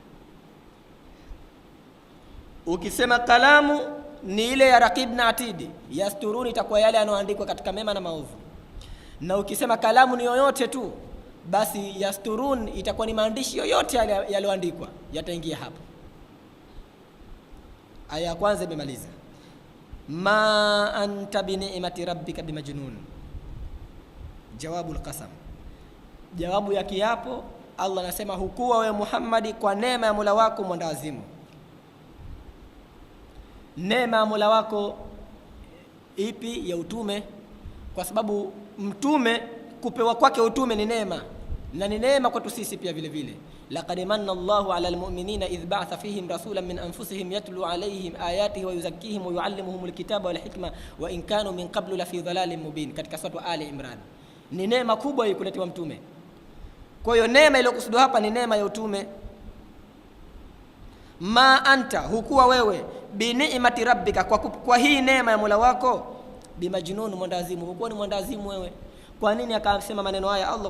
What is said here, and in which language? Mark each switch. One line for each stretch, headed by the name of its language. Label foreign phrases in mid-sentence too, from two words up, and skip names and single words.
Swahili: Ukisema kalamu ni ile ya Raqib na Atid, yasturuni itakuwa yale yanayoandikwa katika mema na maovu. Na ukisema kalamu ni yoyote tu, basi yasturun itakuwa ni maandishi yoyote yaliyoandikwa yataingia hapo. Aya ya kwanza imemaliza,
Arabic: ما أنت بنعمة ربك بمجنون. جواب القسم,
Swahili: jawabu ya kiapo. Allah anasema hukuwa wewe Muhammad kwa neema ya Mola wako mwendawazimu. Neema ya Mola wako ipi? Ya utume, kwa sababu mtume kupewa kwake utume ni neema, na ni neema kwetu sisi pia vile vile.
Arabic: لقد من الله على المؤمنين إذ بعث فيهم رسولا من أنفسهم يتلو عليهم آياته ويزكيهم ويعلمهم الكتاب والحكمة وإن كانوا من قبل لفي ضلال مبين,
Swahili: katika sura Ali Imran. Ni neema kubwa hii kuletewa mtume. Kwa hiyo neema iliyokusudiwa hapa ni neema ya utume.
Arabic: ما أنت,
Swahili: hukuwa wewe,
Arabic: بنعمة ربك,
Swahili: kwa hii neema ya Mola wako, bimajnun, mwandazimu. Hukuwa ni mwandazimu wewe. Kwa nini akasema maneno haya Allah?